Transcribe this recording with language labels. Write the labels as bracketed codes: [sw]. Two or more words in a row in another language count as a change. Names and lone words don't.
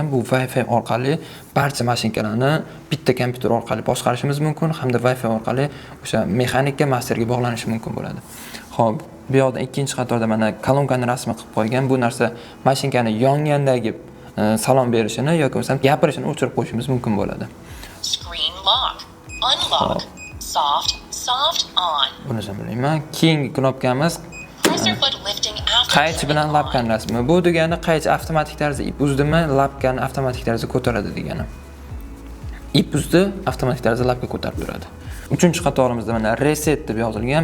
[uz] Bu Wi-Fi orqali barcha mashinkalarni bitta kompyuter orqali boshqarishimiz mumkin hamda Wi-Fi orqali o'sha mexanika masterga bog'lanishi mumkin bo'ladi. Xo'p, bu yoqda ikkinchi qatorda mana kolonkaning rasmi qilib qo'ygan. Bu narsa mashinkani yongandagi salom berishini yoki bo'lmasa gapirishini o'chirib qo'yishimiz mumkin bo'ladi. [en] Screen lock, unlock, soft on. [uz] Buni bilmayman. Keyingi knopkamiz qaychi bilan lapkani rasmi. Bu degani qaychi avtomatik tarzda ip uzdimi, lapkani avtomatik tarzda ko'taradi degani. Ip uzdi, avtomatik tarzda lapka ko'tarib turadi. Uchinchi qatorimizda mana reset deb yozilgan.